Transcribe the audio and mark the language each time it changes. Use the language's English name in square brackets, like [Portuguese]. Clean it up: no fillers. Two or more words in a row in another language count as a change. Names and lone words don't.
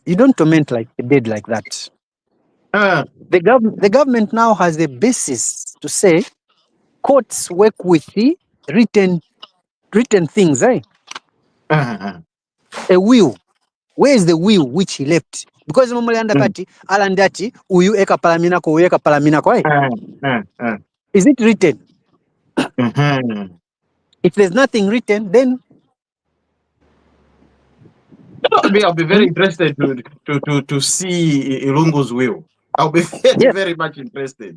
[English] You don't torment like the dead like that. The government now has a basis to say courts work with the written things, eh? A will. Where is the will which he left? [Bemba] Because alandati uyu eka palamina ko, [English] is it written? If there's nothing written, then I'll be very interested to see Ilungu's will. I'll be very, very much interested.